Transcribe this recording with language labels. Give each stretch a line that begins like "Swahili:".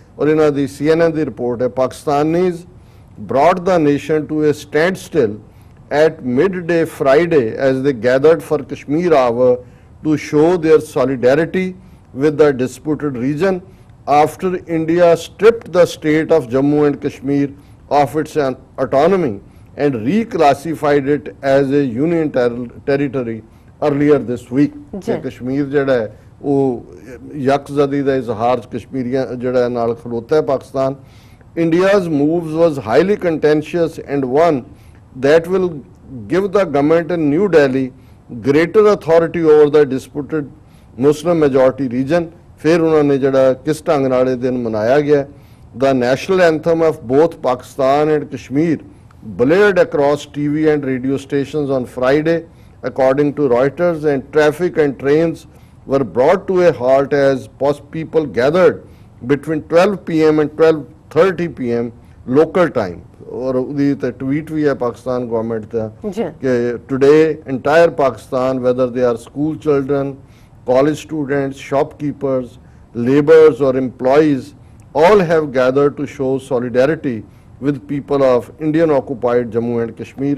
Punjabi: ਔਰ ਇਹਨਾਂ ਦੀ CNN ਦੀ report ਹੈ, ਪਾਕਿਸਤਾਨੀਜ਼
English: brought the nation to a standstill at midday Friday as they gathered for Kashmir hour to show their solidarity with the disputed region after India stripped the state of Jammu and Kashmir of its autonomy and reclassified it as a union territory earlier this week।
Punjabi: Kashmir ਜਿਹੜਾ ਹੈ ਉਹ ਯਕਜ਼ਦੀ ਦਾ ਇਜ਼ਹਾਰ ਕਸ਼ਮੀਰੀਆਂ ਜਿਹੜਾ ਨਾਲ ਖਲੋਤਾ ਹੈ Pakistan.
English: India's moves was highly contentious and one that will give the government in New Delhi greater authority over the disputed Muslim majority region।
Punjabi: ਫਿਰ ਉਹਨਾਂ ਨੇ ਜਿਹੜਾ ਕਿਸ ਢੰਗ ਨਾਲ ਇਹ ਦਿਨ ਮਨਾਇਆ ਗਿਆ,
English: the national anthem of both Pakistan and Kashmir blared across TV and radio stations on Friday according to Reuters, and traffic and trains were brought to a halt as people gathered between 12 p.m. and 12:30 p.m. local time।
Punjabi: ਔਰ ਉਹਦੀ ਤੇ tweet ਵੀ ਹੈ Pakistan government ਦਾ ਜੀ
English: ਕਿ today entire Pakistan whether they are school children, college students, shopkeepers, laborers or employees all have gathered to show solidarity with people of Indian occupied Jammu and Kashmir।